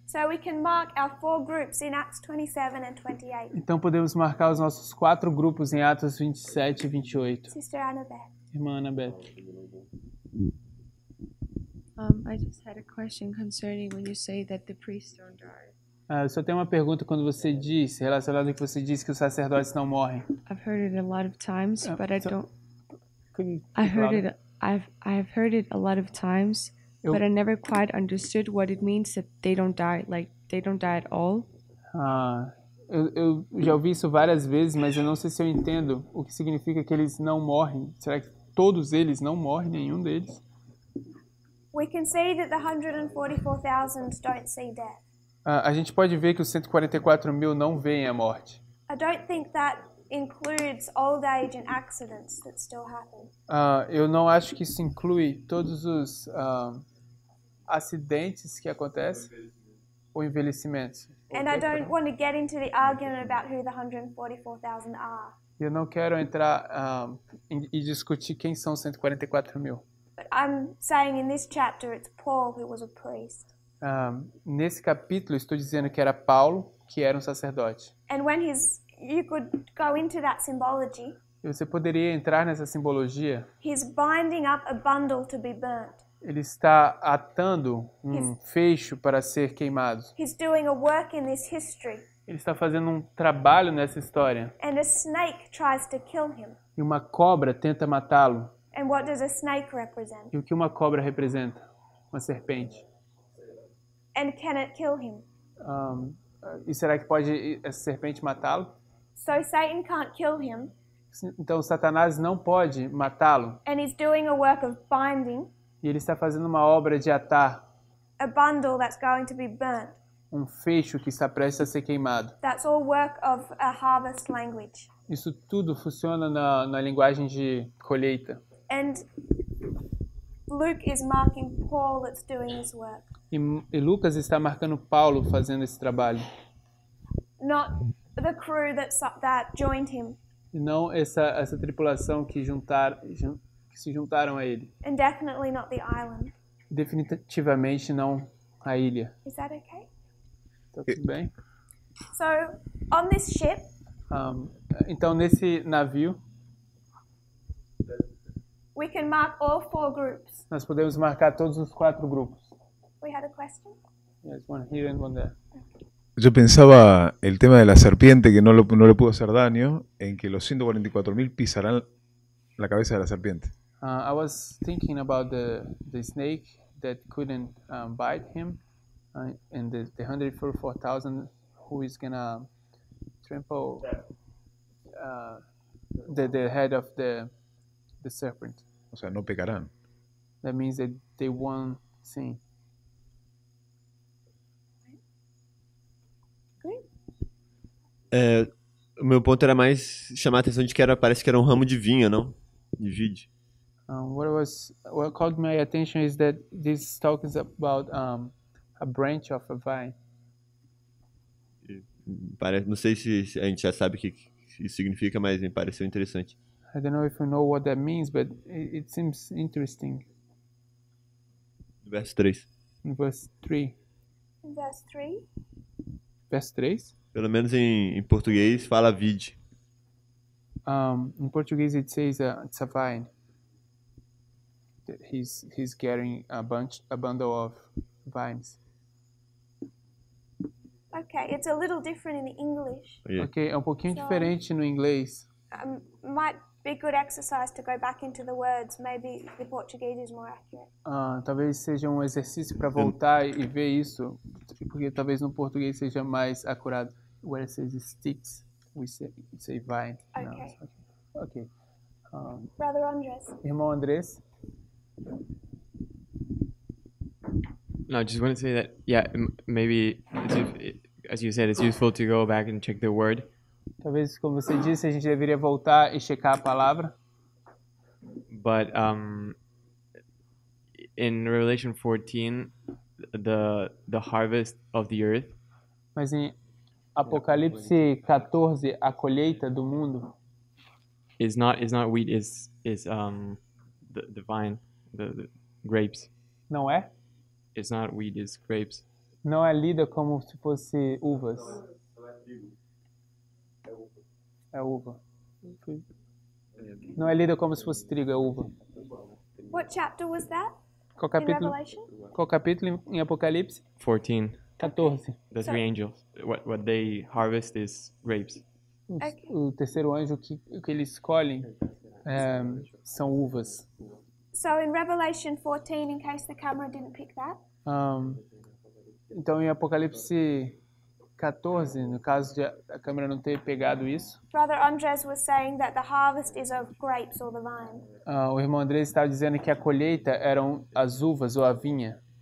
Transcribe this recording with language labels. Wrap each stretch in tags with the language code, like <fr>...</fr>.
<en>So we can mark our 4 groups in Acts 27 and 28.</en> <pt>Então podemos marcar os nossos 4 grupos em Atos 27 e 28.</pt> <en>Sister Annabeth.</en> <pt>Irmã Anabeth.</pt> <en>I just had a question concerning when you say that the priests don't die.</en> <pt>Eu só tenho uma pergunta quando você disse, relacionado ao que você disse que os sacerdotes não morrem.</pt> <en>I've heard it a lot of times, but I so- don't. Could you I speak heard louder? it. I've heard it a lot of times,</en> <pt>Eu-</pt> <en>but I never quite understood what it means that they don't die. Like they don't die at all.</en> <pt>Eu já ouvi isso várias vezes, mas eu não sei se eu entendo o que significa que eles não morrem. Será que todos eles não morrem, nenhum deles?</pt> <en>We can see that the 144,000 don't see death.</en> <pt>A gente pode ver que os 144 mil não veem a morte.</pt> <en>I don't think that includes old age and accidents that still happen.</en> <pt>Eu não acho que isso inclui todos os acidentes que acontecem ou envelhecimentos.</pt> <en>And I don't want to get into the argument about who the 144,000 are.</en> <pt>Eu não quero entrar e discutir quem são os 144 mil.</pt> <en>But I'm saying in this chapter it's Paul who was a priest.</en> <pt>Nesse capítulo, estou dizendo que era Paulo, que era um sacerdote.</pt> <en>And when you could go into that symbology,</en> <pt>E você poderia entrar nessa simbologia.</pt> <en>he's binding up a bundle to be burnt.</en> <pt>Ele está atando um fecho para ser queimado.</pt> <en>He's doing a work in this history.</en> <pt>Ele está fazendo um trabalho nessa história.</pt> <en>And a snake tries to kill him.</en> <pt>E uma cobra tenta matá-lo.</pt> <en>And what does a snake represent?</en> <pt>E o que uma cobra representa? Uma serpente.</pt> <en>And can it kill him?</en> <pt>E será que pode essa serpente matá-lo?</pt> <en>So Satan can't kill him,</en> <pt>Então Satanás não pode matá-lo.</pt> <en>and he's doing a work of binding</en> <pt>E ele está fazendo uma obra de atar</pt> <en>a bundle that's going to be burnt.</en> <pt>um fecho que está prestes a ser queimado.</pt> <en>That's all work of a harvest language.</en> <pt>Isso tudo funciona na linguagem de colheita.</pt> <en>And Luke is marking Paul that's doing this work,</en> <pt>E Lucas está marcando Paulo fazendo esse trabalho.</pt> <en>not the crew that joined him,</en> <pt>E não essa tripulação que se juntaram a ele.</pt> <en>and definitely not the island.</en> <pt>Definitivamente não a ilha.</pt> <en>Is that okay?</en> <pt>Tá tudo bem?</pt> <en>So on this ship,</en> <pt>Então, nesse navio,</pt> <en>we can mark all 4 groups.</en> <pt>nós podemos marcar todos os 4 grupos.</pt> <en>We had a question? Yes, one here and one there.</en> <es>Yo pensaba el tema de la serpiente que no le pudo hacer daño, en que los 144.000 pisarán la cabeza de la serpiente.</es> <en>I was thinking about the snake that couldn't bite him, and the 144,000 who is gonna trample the head of the serpent.</en> <es>O sea, no pecarán.</es> <en>That means that they won't sin.</en> <pt>O meu ponto era mais chamar a atenção de que parece que era um ramo de vinha, não? De vide.</pt> <en>What caught my attention is that this talk is about a branch of a vine.</en> <pt>Não sei se a gente já sabe o que isso significa, mas me pareceu interessante.</pt> <en>I don't know if you know what that means, but it seems interesting.</en> <pt>Verso 3.</pt> <en>In verse 3. In verse 3,</en> <pt>Verso 3? Pelo menos em português fala vide.</pt> <en>In Portuguese it says it's a vine. That he's getting a bundle of vines. okay, it's a little different in the English.</en> <pt>Ok, é um pouquinho</pt> <en>So-</en> <pt>diferente no inglês.</pt> <en>Might be good exercise to go back into the words. Maybe the Portuguese is more accurate.</en> <pt>Talvez seja um exercício para voltar e ver isso, porque talvez no português seja mais acurado.</pt> <en>Where it says sticks, we say vine. Okay.</en> <pt>No, ok.</pt> <en>Brother Andres.</en> <pt>Irmão Andrés?</pt> <en>No, I just want to say that, maybe, as you said, it's useful to go back and check the word.</en> <pt>Talvez, como você disse, a gente deveria voltar e checar a palavra.</pt> <en>But in Revelation 14, the harvest of the earth</en> <pt>Mas em Apocalipse 14, a colheita do mundo</pt> <en>is not wheat, is the vine, the grapes.</en> <pt>não é?</pt> <en>it's not wheat, it's grapes.</en> <pt>Não é lida como se fosse uvas. É uva. Não é lida como se fosse trigo, é uva.</pt> <en>What chapter was that?</en> <pt>Qual</pt> <en>In</en> <pt>capítulo?</pt> <en>Revelation?</en> <pt>Qual capítulo em Apocalipse?</pt> <en>14.</en> <pt>14.</pt> <en>The So- three angels. What they harvest is grapes.</en> <pt>O terceiro anjo, o que eles escolhem são uvas.</pt> <en>So in Revelation 14, in case the camera didn't pick that,</en> <pt>Então, em Apocalipse 14, no caso de a câmera não ter pegado isso,</pt> <en>Brother Andres was saying that the harvest is of grapes or the vine.</en> <pt>o irmão Andrés estava dizendo que a colheita eram as uvas ou a vinha.</pt>